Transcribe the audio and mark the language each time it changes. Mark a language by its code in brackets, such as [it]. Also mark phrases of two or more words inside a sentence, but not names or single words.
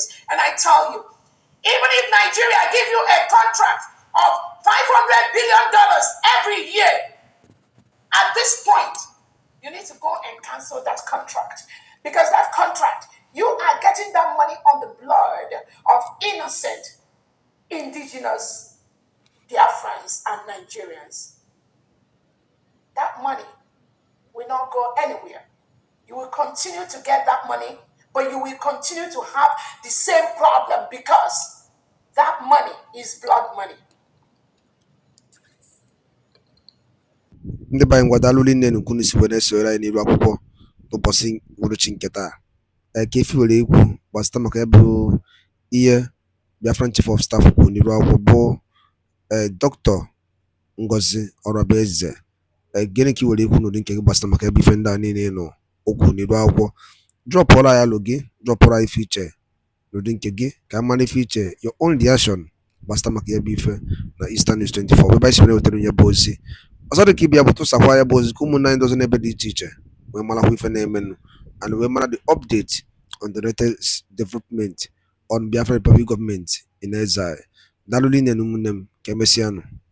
[en] And I tell you, even if Nigeria give you a contract of $500 billion every year, at this point, you need to go and cancel that contract because that contract, you are getting that money on the blood of innocent indigenous Biafrans and Nigerians. That money will not go anywhere. You will continue to get that money, but you will continue to have the same problem because that money is blood money. [ig] ndị be anyị ngwadalụ nne nnukwu n'isi wee na-esonyere anyị n'iru akwụkwọ n'ụbọchị uhuruchi nke taa ka efi were ikwu gbasịta maka ebe ihe [en] Biafran Chief of Staff [ig] kwuru n'iru akwụkwọ bụ Dr. Ngozi Orabueze. Gịnị ka i were ikwu n'ụdị nke gị gbasịta maka ebe ife ndị a niile nọ okwu n'iru akwụkwọ? Drọpụrụ anyị alụ gị, drọpụrụ anyị ife iche n'ụdị nke gị ka a mara ife iche, [en] your own reaction [ig] gbasịta maka ebe ife na Eastern News 24 webe anyị si were wetara onye bụ ozi ọzọ dị ka ibia bụ tụsakwa ya bụ ozi ka ụmụnne anyị dozi n'ebe dị iche iche wee marakwa ife na-emenụ and wee mara [en] the update on the latest development on Biafra Republic government in exile. [ig] Daalụ rinne na ụmụnne m, ka emesịanụ.